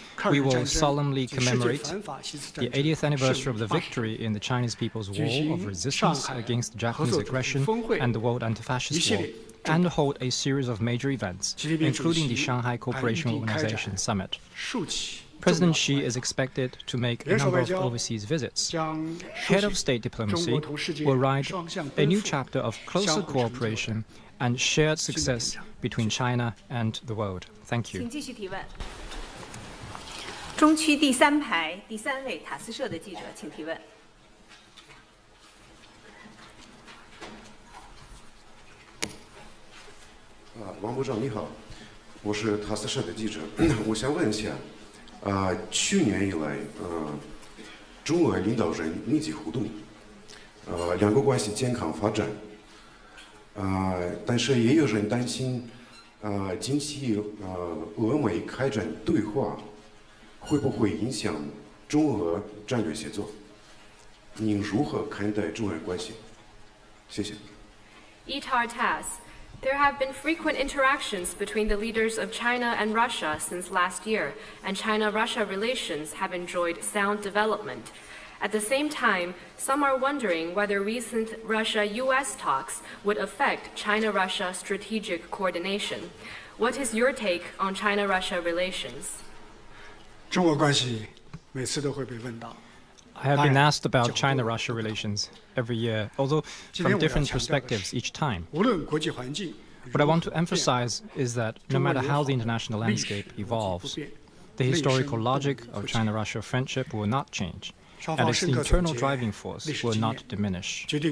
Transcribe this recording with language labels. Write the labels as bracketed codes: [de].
[en] We will solemnly commemorate the 80th anniversary of the victory in the Chinese people's war of resistance against Japanese aggression and the World Anti-Fascist War, and hold a series of major events, including the Shanghai Cooperation Organization Summit. President Xi is expected to make a number of overseas visits. Head of state diplomacy will write a new chapter of closer cooperation and shared success between China and the world. Thank you. [zh] 请继续提问。中区第3排第3位塔斯社的记者，请提问。王部长你好，我是塔斯社的记者，我想问一下，去年以来，中俄领导人密集互动，两国关系健康发展，但是也有人担心，近期俄美开展对话，会不会影响中俄战略协作？您如何看待中俄关系？谢谢。 [en] Itar Tas, there have been frequent interactions between the leaders of China and Russia since last year, and China-Russia relations have enjoyed sound development. At the same time, some are wondering whether recent Russia-US talks would affect China-Russia strategic coordination. What is your take on China-Russia relations? [zh] 中俄关系每次都会被问到。 [en] I have been asked about China-Russia relations every year, although from different perspectives each time. What I want to emphasize is that no matter how the international landscape evolves, the historical logic of China-Russia friendship will not change, and its internal driving force will not diminish.